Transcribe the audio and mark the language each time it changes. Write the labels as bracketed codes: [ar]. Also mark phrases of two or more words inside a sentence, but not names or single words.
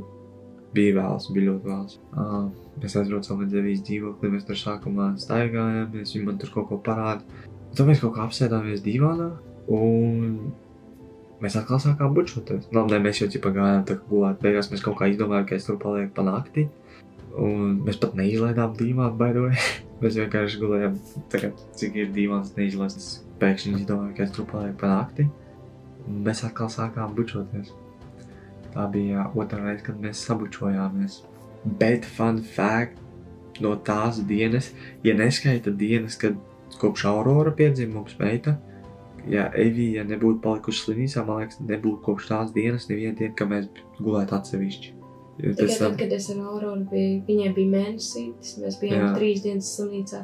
[lv] Bija vēls, bija ļoti vēls. Mēs aizbraucām līdz Evijas dzīvokli, mēs tur sākumā staigājām, viņi man tur kaut ko parāda. Tad mēs kaut kā apsēdāmies divānā, un mēs atkal sākām bučoties. Ne, mēs jau gājām tā kā gulēt, beigās mēs kaut kā izdomājām, ka es tur palieku pa nakti. Un mēs pat neizlaidām divānu, [en] by the way. [lv] Mēs vienkārši gulējām, tagad, cik ir dīvāns neizlastas, pēkšņi izdomāju, ka es tur palieku pa nakti, un mēs atkal sākām bučoties. Tā bija otrā reize, kad mēs sabučojāmies. Bet [en] fun fact [lv] no tās dienas, ja neskaita dienas, kad kopš Aurora piedzima mums meita, ja Evija nebūtu palikuši slimnīcā, man liekas, nebūtu kopš tās dienas neviena diena, ka mēs gulētu atsevišķi. Tikai tad, kad es ar Auroru biju, viņai bija mēnesītis, mēs bijām 3 dienas slimnīcā.